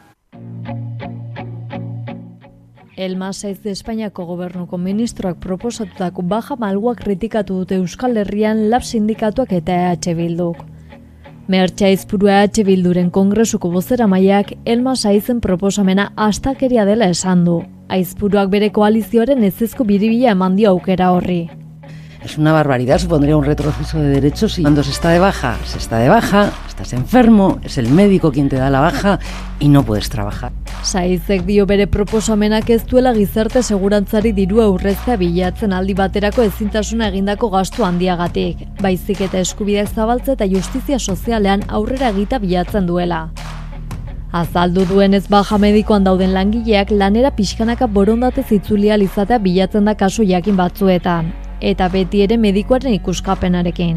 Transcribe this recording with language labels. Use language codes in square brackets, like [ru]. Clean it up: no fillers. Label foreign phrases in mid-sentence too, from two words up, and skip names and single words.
[eu] Elma Saiz de Espainiako gobernuko ministroak proposatutako baja malguak kritikatu dute Euskal Herrian LAB sindikatuak eta EH Bilduk. Mertxe Aizpuru EH Bilduren kongresuko bozeramaileak Elma Saizen proposamena astakeria dela esan du. Aizpuruak bere koalizioaren ezezko biribila eman dio aukera horri. [es] Es una barbaridad, supondría un retroceso de derechos y cuando se está de baja, estás enfermo, es el médico quien te da la baja y no puedes trabajar. [eu] Saizek dio bere proposamenak ez duela gizarte segurantzari dirua aurreztea bilatzen aldi baterako ezintasuna egindako gastu handiagatik, baizik eta eskubideak zabaltze eta justizia sozialean aurrera egita bilatzen duela. Azaldu duenez baja medikoan dauden langileak lanera pixkanaka borondatez itzulia izatea bilatzen da kasu jakin batzuetan, eta beti ere medikoaren ikuskapenarekin.